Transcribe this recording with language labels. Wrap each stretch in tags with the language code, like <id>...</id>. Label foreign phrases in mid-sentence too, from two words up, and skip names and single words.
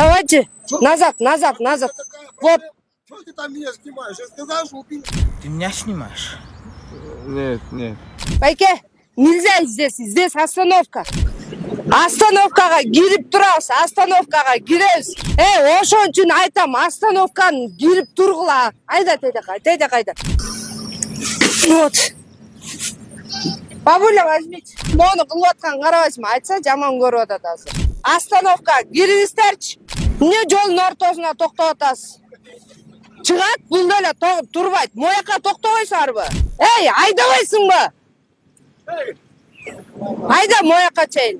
<ru>Давайте. Назад. Вот. Что ты там меня снимаешь? Я сказал, что ты... Ты меня снимаешь? Нет. Байке, нельзя здесь. Здесь остановка.</ru> <ky>Остановкаға кирип турабыз. Остановкаға киребиз. Ошон үчүн айтам, остановканы кирип тургула. Айда, кайда.</ky> <ru>Вот. Бабуля, возьмите.</ru> <ky>Мону кылып аткан карабайсыңбы? Айтса жаман көрүп атат азыр. Остановка кирибиздерчи. Эмне жолдун ортосуна токтоп атасыз? Чыгат, бул деле турбайт. Мояка токтобойсуңарбы? Айдабайсыңбы? Айда мояка чейин.</ky>